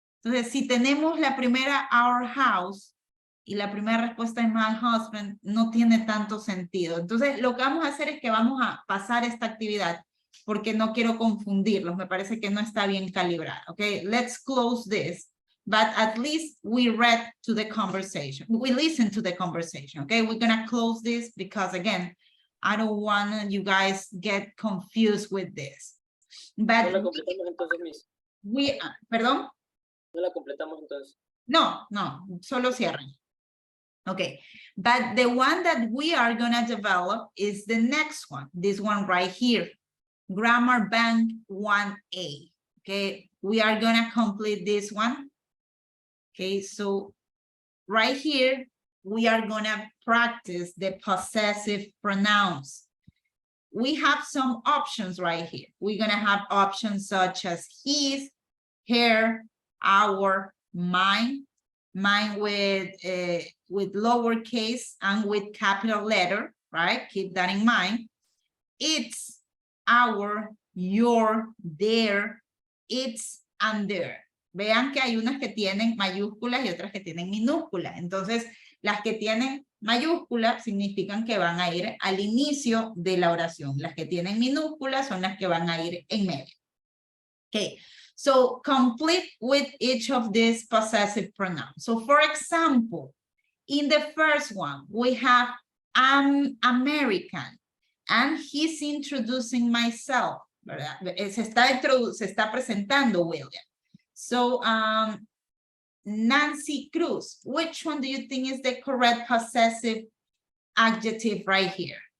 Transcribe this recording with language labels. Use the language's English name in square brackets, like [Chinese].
[Spanish] Entonces, si tenemos la primera our house y la primera respuesta es my husband, no tiene tanto sentido. Entonces, lo que vamos a hacer es que vamos a pasar esta actividad porque no quiero confundirlos. Me parece que no está bien calibrada. [English] Okay, let's close this. But at least we read to the conversation. We listened to the conversation. Okay, we're going to close this because, again, I don't want you guys get confused with this. But [Spanish] ¿No la completamos entonces, Miss? ¿Perdón? ¿No la completamos entonces? No, solo cierren. [English] Okay, but the one that we are going to develop is the next one, this one right here, Grammar Bank 1A. Okay, we are going to complete this one. Okay, so right here, we are going to practice the possessive pronouns. We have some options right here. We're going to have options such as his, her, our, mine with lowercase and with capital letter, right? Keep that in mind. It's, our, your, their, its, and their. [Spanish] Vean que hay unas que tienen mayúsculas y otras que tienen minúsculas. Entonces, las que tienen mayúsculas significan que van a ir al inicio de la oración. Las que tienen minúsculas son las que van a ir en medio. [English] Okay, so complete with each of these possessive pronouns. So for example, in the first one, we have I'm American and he's introducing myself. [Spanish] ¿Verdad? Se está presentando William. [English] So, Nancy Cruz, which one do you think is the correct possessive adjective right here?